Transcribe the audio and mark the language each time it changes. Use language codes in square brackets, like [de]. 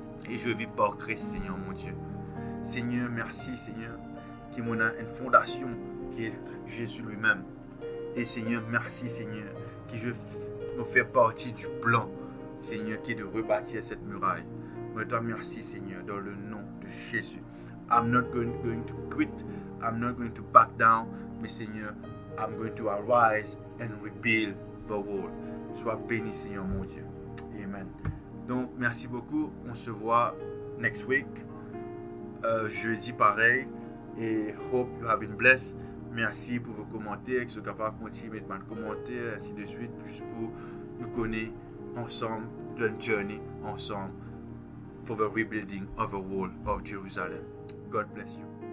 [fr] Et je vis par Christ, Seigneur mon Dieu. Seigneur, merci, Seigneur, qui m'en a une fondation qui est Jésus lui-même. Et Seigneur, merci, Seigneur, qui je me fais partie du plan, Seigneur, qui est de rebâtir cette muraille. Je te remercie, Seigneur, dans le nom de Jésus. [en] I'm not going to quit. I'm not going to back down. [fr] Mais Seigneur, [en] I'm going to arise and rebuild the wall. [fr] Sois béni, Seigneur mon Dieu. Amen. Donc, merci beaucoup. On se voit [en] next week. [fr] Jeudi, pareil. [en] Et hope you have been blessed. [fr] Merci pour vos commentaires. Que vous soyez capable de continuer à mettre des commentaires, ainsi de suite, juste pour nous connaître ensemble, d'une journey ensemble, [en] for the rebuilding of the wall of Jerusalem. God bless you.